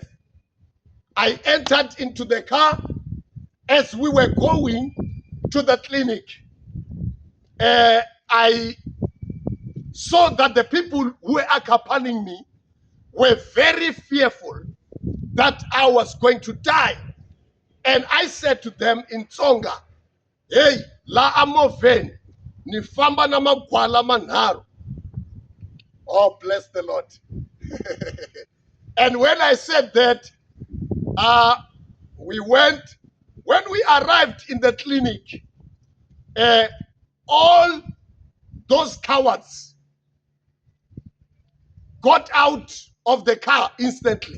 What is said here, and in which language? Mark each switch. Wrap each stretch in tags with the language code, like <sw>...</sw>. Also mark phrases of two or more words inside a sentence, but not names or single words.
<en>I entered into the car as we were going to the clinic. I saw that the people who were accompanying me were very fearful that I was going to die. And I said to them in Tsonga, hey,</en> <ts>la amoven, ni famba na magwala manharu.</ts> <en>Oh, bless the Lord. And when I said that, when we arrived in the clinic, all those cowards got out of the car instantly.</en>